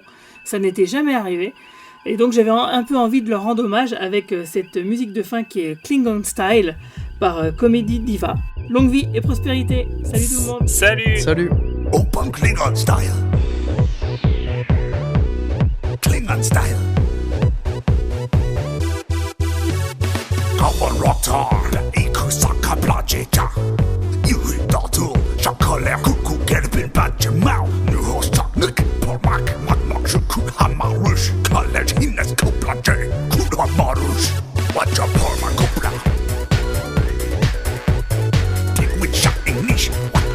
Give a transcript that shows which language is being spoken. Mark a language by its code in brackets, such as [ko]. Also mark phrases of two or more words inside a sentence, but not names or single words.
[fr] Ça n'était jamais arrivé. Et donc j'avais un peu envie de leur rendre hommage avec cette musique de fin qui est Klingon Style par Comedy Diva. Longue vie et prospérité. Salut tout le monde. Salut. [en] Open Klingon Style. Klingon Style. Rotan, Ikusaka Plajeja. Yuhidatu, Shakaler, Kuku, Gelbin, Bajamau, Nuhosta, Nick, Pormak, Matmak, Shuku, Hamarush, College, Hines, Koplaje, Kuda Marush, Waja Porma Kopla. Take with shot English.